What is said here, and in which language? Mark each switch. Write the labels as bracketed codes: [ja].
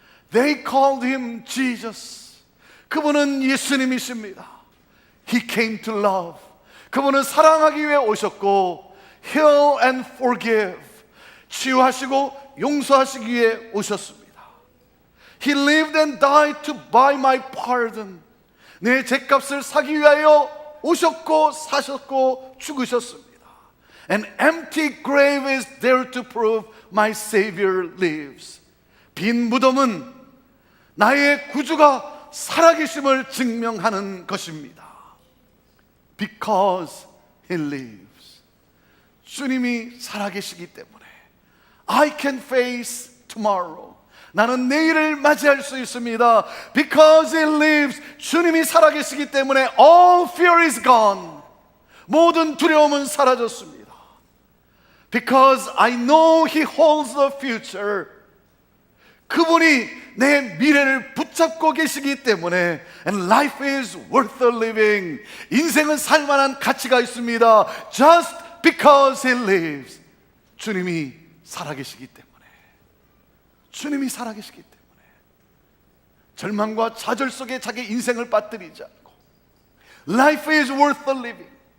[en] They called Him Jesus. [ko] 그분은 예수님이십니다. [en] He came to love. [ko] 그분은 사랑하기 위해 오셨고 [en] Heal and forgive. [ko] 치유하시고 용서하시기 위해 오셨습니다. [en] He lived and died to buy my pardon. [ko] 내 죄값을 사기 위하여 오셨고 사셨고 죽으셨습니다. [en] An empty grave is there to prove my Savior lives. [ko] 빈 무덤은 나의 구주가 살아계심을 증명하는 것입니다. [en] Because He lives. [ko] 주님이 살아계시기 때문에 [en] I can face tomorrow. [ko] 나는 내일을 맞이할 수 있습니다. [en] Because He lives. [ko] 주님이 살아계시기 때문에 [en] all fear is gone. [ko] 모든 두려움은 사라졌습니다. [en] Because I know He holds the future. [ko] 그분이 내 미래를 붙잡고 계시기 때문에 [en] And life is worth living. [ko] 인생은 살만한 가치가 있습니다. [en] Just because He lives. [ko] 주님이 살아계시기 때문에, 주님이 살아계시기 때문에 절망과 좌절 속에 자기 인생을 빠뜨리지 않고 [en] Life is worth living.